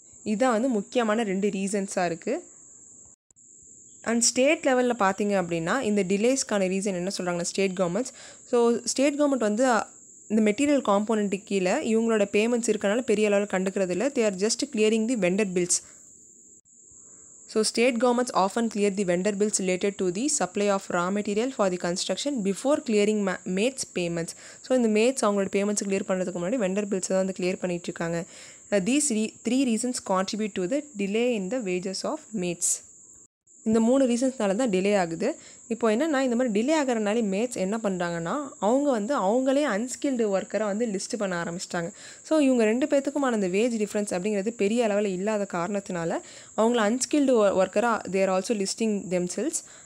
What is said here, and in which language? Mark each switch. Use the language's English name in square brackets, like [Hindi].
[Tamil] இதுதான் வந்து முக்கியமான 2 ரீசன்ஸாக இருக்குது. அண்ட் ஸ்டேட் லெவலில் பார்த்தீங்க அப்படின்னா இந்த டிலேஸ்க்கான ரீசன் என்ன சொல்கிறாங்கன்னா state governments. So state government வந்து இந்த மெட்டீரியல் காம்போனண்ட்டுக்கு கீழே இவங்களோட பேமெண்ட்ஸ் இருக்கனால பெரிய அளவில் கண்டுக்கிறது இல்லை. [English] They are just clearing the vendor bills. So state governments often clear the vendor bills related to the supply of raw material for the construction before clearing mates payments. [Tamil] So இந்த mates அவங்களோட payments clear பண்ணுறதுக்கு முன்னாடி vendor bills தான் வந்து clear பண்ணிட்டு இருக்காங்க. [English] These 3 reasons contribute to the delay in the wages of mates. [Tamil] இந்த 3 ரீசன்ஸ்னால தான் டிலே ஆகுது. இப்போ என்னென்னா இந்த மாதிரி டிலே ஆகிறனாலே மேட்ஸ் என்ன பண்ணுறாங்கன்னா அவங்களே அன்ஸ்கில்டு ஒர்க்கரை லிஸ்ட் பண்ண ஆரம்பிச்சிட்டாங்க. ஸோ இவங்க 2 பேர்த்துக்குமான அந்த வேஜ் டிஃப்ரென்ஸ் அப்படிங்கிறது பெரிய அளவில் இல்லாத காரணத்தினால அவங்கள அன்ஸ்கில்டு ஒர்க்கராக [English] They're also listing themselves.